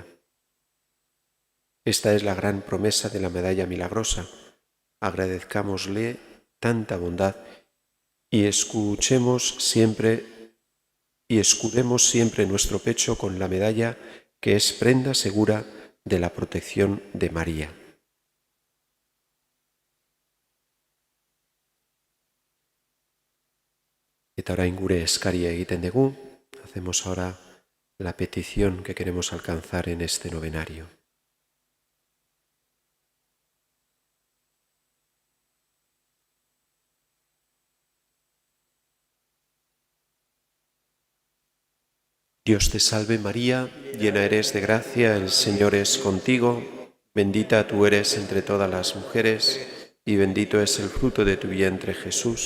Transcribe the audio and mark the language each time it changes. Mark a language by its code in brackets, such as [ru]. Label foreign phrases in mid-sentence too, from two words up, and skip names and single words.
[es] Esta es la gran promesa de la medalla milagrosa. Agradezcámosle tanta bondad y escudemos siempre nuestro pecho con la medalla que es prenda segura de la protección de María. [eu] Eta orain gure eskaria egiten dugu, [es] hacemos ahora la petición que queremos alcanzar en este novenario. Dios te salve María, llena eres de gracia, el Señor es contigo, bendita tú eres entre todas las mujeres, y bendito es el fruto de tu vientre Jesús.